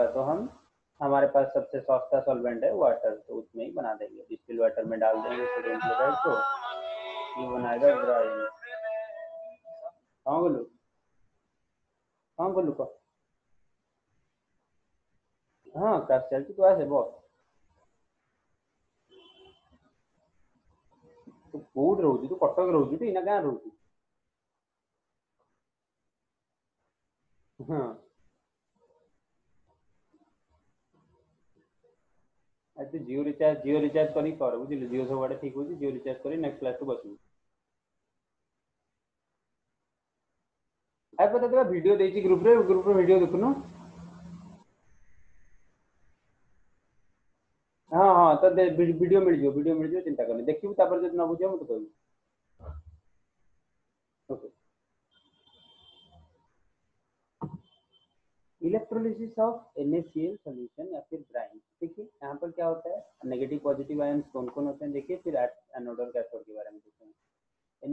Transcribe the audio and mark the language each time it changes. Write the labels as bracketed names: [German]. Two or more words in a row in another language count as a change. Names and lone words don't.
[Hindi] तो हम, हमारे पास सबसे सस्ता सॉल्वेंट है वाटर, तो उसमें ही बना देंगे। [English] distil water [Hindi] में डाल देंगे [English] sodium chloride [Hindi] को, ये बनाएगा ड्राई। हाँ बोलो, हाँ बोलो को। [Odia] हाँ କାଶ ଚାଲିଛି, ତୁ ଆସେ ବସ। ତୁ କୋଉଠି ରହୁଛୁ? ତୁ କଟକ ରହୁଛୁ ଟି ନା ଗାଁ ରହୁଛୁ? ହଁ, ଆଉ ତୁ ଜିଓ ରିଚାର୍ଜ କରିକି କର, ବୁଝିଲୁ? ଜିଓ ସବୁଆଡେ ଠିକ ହଉଛି, ଜିଓ ରିଚାର୍ଜ କରି ନେକ୍ସଟ କ୍ଲାସକୁ ବସିବୁ। ଆରେ ତତେ ବା ଭିଡିଓ ଦେଇଛି ଗ୍ରୁପରେ ଭିଡିଓ ଦେଖୁନୁ। ହଁ ହଁ, ତ ଭିଡିଓ ମିଳିଯିବ, ଚିନ୍ତା କରନି। ଦେଖିବୁ, ତାପରେ ଯଦି ନ ବୁଝିବ ମତେ କହିବୁ। [English] OK, electrolysis of NaCl solution [Hindi] या फिर [English] ब्राइन। [Hindi] देखिए यहाँ पर क्या होता है, [English] negative positive ion [Hindi] कौन कौन होते हैं देखिए, फिर एनोड और कैथोड के बारे में देखते हैं।